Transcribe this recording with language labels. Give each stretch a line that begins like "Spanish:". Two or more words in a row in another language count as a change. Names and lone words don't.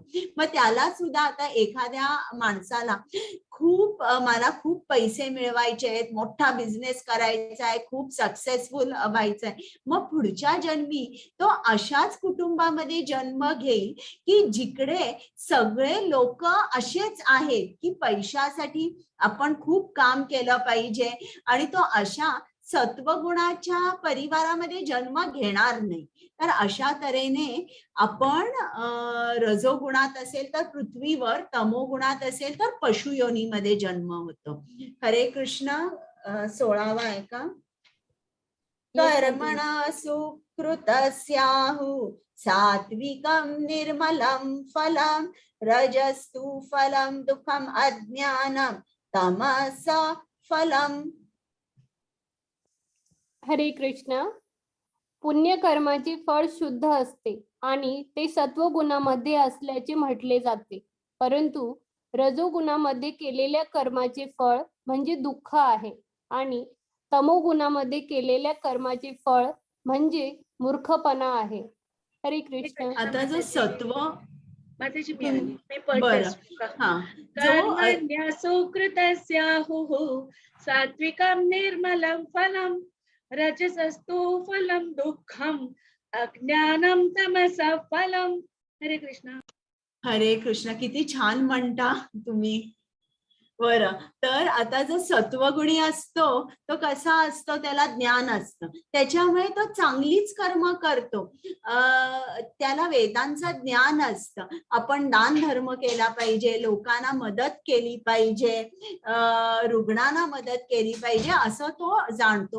Marathi: मग त्याला सुद्धा आता एखाद्या माणसाला मला खूप पैसे मिळवायचे आहेत, मोठा बिझनेस करायचा आहे, खूप सक्सेसफुल व्हायचं आहे, मग पुढच्या जन्मी तो अशाच कुटुंबामध्ये जन्म घेईल की जिकडे सगळे लोक असेच आहेत की पैशासाठी आपण खूप काम केलं पाहिजे, आणि तो अशा सत्वगुणाच्या परिवारामध्ये जन्म घेणार नाही. तर अशा तऱ्हेने आपण रजोगुणात असेल तर पृथ्वीवर, तमोगुणात असेल तर पशुयोनीमध्ये जन्म होतो. हरे कृष्ण. 16वा आहे का?
Sanskrit: कर्मण सुकृतस्याहु सात्विकं निर्मलं फलं रजस्तु फलं दुःखम अज्ञानं तमस फलं.
Marathi: हरे कृष्ण. पुण्यकर्माचे फळ शुद्ध असते आणि ते सत्वगुणामध्ये असल्याचे म्हटले जाते, परंतु रजोगुणामध्ये केलेल्या कर्माचे फळ म्हणजे दुःख आहे आणि तमोगुणामध्ये केलेल्या कर्माचे फळ म्हणजे मूर्खपणा आहे. हरे कृष्ण. आता जो सत्व माताजी मी आली. मी बरं,
Sanskrit: कर्मण्य सुकृतस्याहुः सात्विकं निर्मलं फलं रजसस्तु फलं दुःखम अज्ञानं तमसः फलं.
Marathi: हरे कृष्ण. हरे कृष्ण. किती छान म्हणता तुम्ही. बरं, तर आता जो सत्वगुणी असतो तो कसा असतो? त्याला ज्ञान असतं, त्याच्यामुळे तो चांगलीच कर्म करतो. त्याला वेदांचं ज्ञान असतं. आपण दान धर्म केला पाहिजे, लोकांना मदत केली पाहिजे, रुग्णांना मदत केली पाहिजे, असं तो जाणतो.